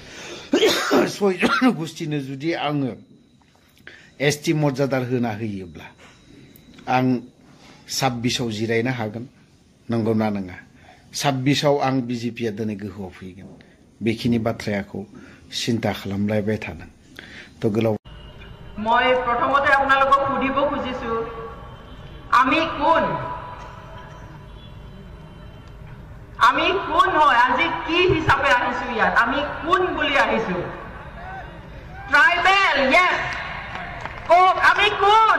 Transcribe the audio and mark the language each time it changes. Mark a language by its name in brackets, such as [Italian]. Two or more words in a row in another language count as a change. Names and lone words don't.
[Bodo] 6 जनगोष्ठीनो जुदि आङो एसटी मर्यादा होना होयोब्ला आं 26आव जिरायनो हागोन, नंगौना नङा? 26आव आं बिजेपिया दिनै गोहोआव फैगोन, बेखिनि बाथ्राखौ चिन्ता खालामलायबाय थादों। तो गोलाव [Assamese] মই প্ৰথমতে আপোনালোকক সুধিব খুজিছো, আমি কোন? আমি কোন হয়? আজি কি হিচাপে আহিছো ইয়াত? আমি কোন বুলি আহিছো? [English] tribal, yes. [Assamese] কক আমি কোন?